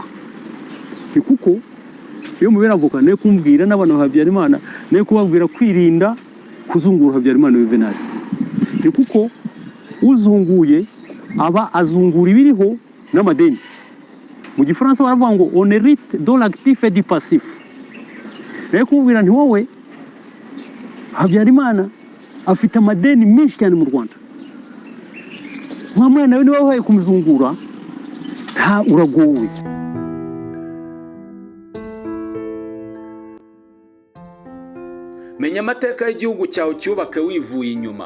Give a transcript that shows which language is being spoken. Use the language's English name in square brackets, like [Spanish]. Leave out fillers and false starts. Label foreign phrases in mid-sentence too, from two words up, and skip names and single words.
[Kinyarwanda] Ni kuko iyo mubera avoka ne kumbwira n'abana ba Habyarimana ne kubabwira kwirinda kuzungura Habyarimana Juvenal. Ni kuko uzunguye aba azungura ibiriho n'amadeni. Mu Gifaransa baravuga ngo [French] on hérite de l'actif et du passif. [Kinyarwanda] Ne kubwira nti wowe Habyarimana afite amadeni menshi cyane mu Rwanda, mwamwe nawe niwe wahaye kumuzungura, nta uragowe. Menya amateka y'igihugu cyawe cyubake wivuye inyuma.